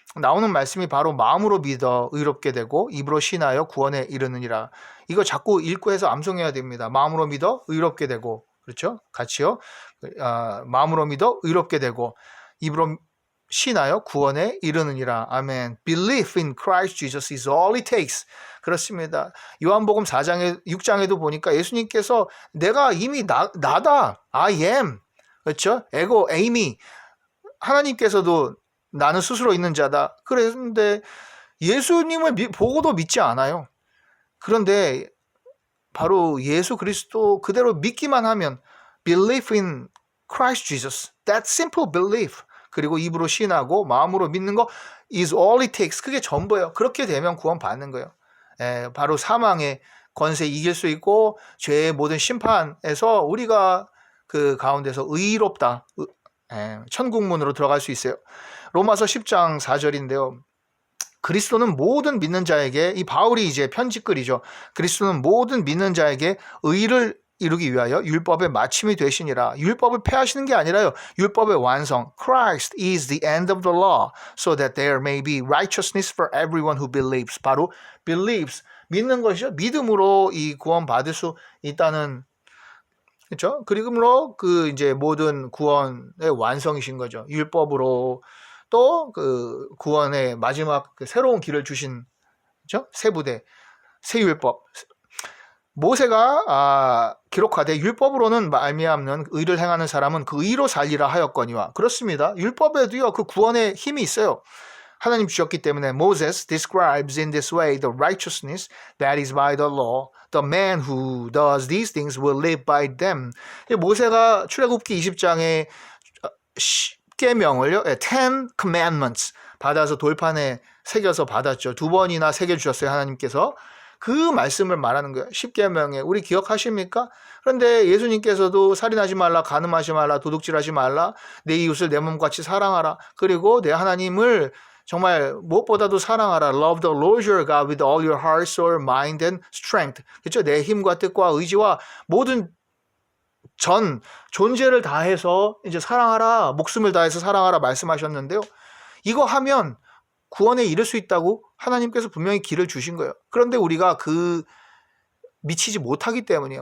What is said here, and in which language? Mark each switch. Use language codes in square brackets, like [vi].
[ko] 나오는 말씀이 바로 마음으로 믿어 의롭게 되고 입으로 신하여 구원에 이르느니라. 이거 자꾸 읽고 해서 암송해야 됩니다. 마음으로 믿어 의롭게 되고 그렇죠? 같이요. 마음으로 믿어 의롭게 되고 입으로 신하여 구원에 이르느니라. 아멘. [en] Belief in Christ Jesus is all it takes. [ko] 그렇습니다. 요한복음 6장에도 보니까 예수님께서 내가 이미 나다. [en] I am. [ko] 그렇죠? 에고, 에이미. 하나님께서도 나는 스스로 있는 자다. 그랬는데 예수님을 보고도 믿지 않아요. 그런데 바로 예수 그리스도 그대로 믿기만 하면 [en] Belief in Christ Jesus. That simple belief. [ko] 그리고 입으로 신하고 마음으로 믿는 거 [en] is all it takes. [ko] 그게 전부예요. 그렇게 되면 구원 받는 거예요. 바로 사망의 권세 이길 수 있고 죄의 모든 심판에서 우리가 그 가운데서 의롭다. 천국문으로 들어갈 수 있어요. 로마서 10장 4절인데요. 그리스도는 모든 믿는 자에게 이 바울이 이제 편지글이죠. 그리스도는 모든 믿는 자에게 의를 이루기 위하여 율법의 마침이 되시니라. 율법을 폐하시는 게 아니라요. 율법의 완성. [en] Christ is the end of the law so that there may be righteousness for everyone who believes. [ko] 바로 believes. 믿는 것이죠. 믿음으로 이 구원 받을 수 있다는 그렇죠? 그리고로 그 이제 모든 구원의 완성이신 거죠. 율법으로 또 그 구원의 마지막 그 새로운 길을 주신 그렇죠? 새 부대, 새 율법. 모세가 기록하되 율법으로는 말미암는 의를 행하는 사람은 그 의로 살리라 하였거니와 그렇습니다. 율법에도요 그 구원의 힘이 있어요. 하나님 주셨기 때문에 [en] Moses describes in this way the righteousness that is by the law. The man who does these things will live by them. [ko] 모세가 출애굽기 20장에 10계명을요, 10 commandments 받아서 돌판에 새겨서 받았죠. 2번이나 새겨주셨어요. 하나님께서. 그 말씀을 말하는 거예요. 10계명에 우리 기억하십니까? 그런데 예수님께서도 살인하지 말라, 간음하지 말라, 도둑질하지 말라, 내 이웃을 내 몸같이 사랑하라. 그리고 내 하나님을 정말 무엇보다도 사랑하라. [en] Love the Lord your God with all your heart, soul, mind and strength. [ko] 그렇죠? 내 힘과 뜻과 의지와 모든 존재를 다해서 이제 사랑하라. 목숨을 다해서 사랑하라 말씀하셨는데요. 이거 하면 구원에 이를 수 있다고 하나님께서 분명히 길을 주신 거예요. 그런데 우리가 그 미치지 못하기 때문이에요.